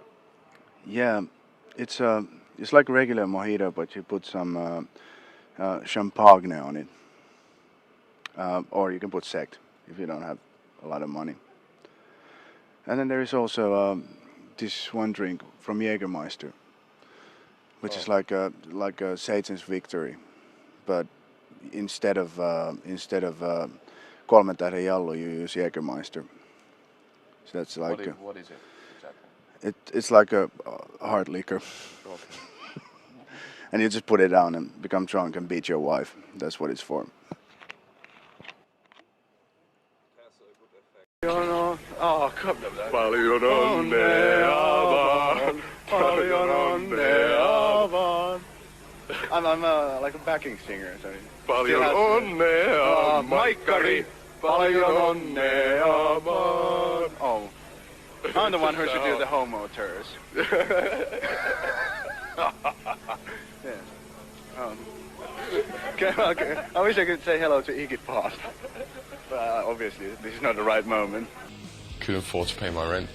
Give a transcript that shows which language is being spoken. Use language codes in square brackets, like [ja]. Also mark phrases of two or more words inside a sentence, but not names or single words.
[en] Yeah, it's like regular mojito, but you put some champagne on it, or you can put sect if you don't have a lot of money. And then there is also this one drink from Jägermeister, which is like a Satan's victory, but instead of [fi] kolmen tähden jallu, [en] you use Jägermeister. So that's like what is it exactly? It's like a hard liquor. Okay. And you just put it down and become drunk and beat your wife. That's what it's for. Oh, come on. [fi] Paljon onnea vaan. Paljon onnea vaan. [en] I'm like a backing singer. So [fi] Paljon onnea, Maikkari. Paljon onnea vaan. [en] Oh, I'm the one who should do the homo tours. Yes. Okay. I wish I could say hello to Iggy Pop. But obviously, this is not the right moment. Couldn't afford to pay my rent.